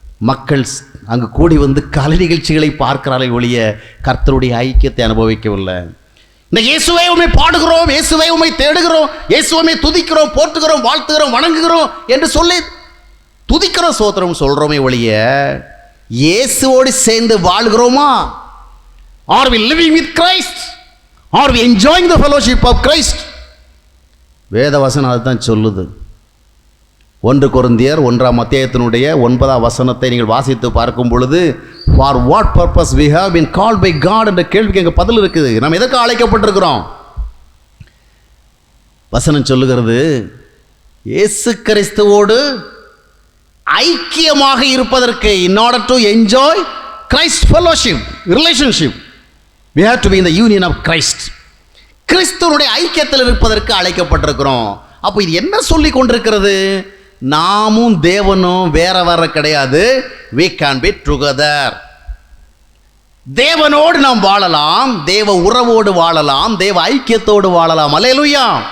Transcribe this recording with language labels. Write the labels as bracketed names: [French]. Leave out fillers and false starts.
[Tamil] மக்கள் அங்கு கூடி வந்து கலை நிகழ்ச்சிகளை பார்க்கிறார்கள் ஒழிய கர்த்தருடைய ஐக்கியத்தை அனுபவிக்கவில்லை. இந்த இயேசுவை உம்மை பாடுகிறோம், இயேசுவை உம்மை தேடுகிறோம், இயேசுவை துதிக்கிறோம், போற்றுகிறோம், வாழ்த்துகிறோம், வணங்குகிறோம் என்று சொல்லி துதிக்கிறோம், சோத்திரம் சொல்கிறோமே ஒழிய இயேசுவோடு சேர்ந்து வாழ்கிறோமா? [English] Are we living with Christ? Are we enjoying the fellowship of Christ? [Tamil] வேதவசனம் அதுதான் சொல்லுது. 1 கொரிந்தியர் 1ஆம் அத்தியாயத்தினுடைய 9ஆம் வசனத்தை நீங்கள் வாசித்து பார்க்கும் பொழுது, [English] for what purpose we have been called by God [Tamil] என்ற கேள்விக்கு எங்க பதில் இருக்குது. நாம் எதற்கு அழைக்கப்பட்டிருக்கிறோம்? வசனம் சொல்லுகிறது, இயேசு கிறிஸ்துவோடு ஐக்கியமாக இருப்பதற்கு, [English] in order to enjoy Christ fellowship, relationship, we have to be in the union of Christ. [Tamil] கிறிஸ்துவனுடைய ஐக்கியத்தில் இருப்பதற்கு அழைக்கப்பட்டிருக்கிறோம். அப்போ இது என்ன சொல்லி கொண்டிருக்கிறது? நாமும் தேவனும் வேற வேற கிடையாது. [English] we can be together. [Tamil] தேவனோடு நாம் வாழலாம், தேவ உறவோடு வாழலாம், தேவ ஐக்கியத்தோடு வாழலாம். அல்லேலூயா.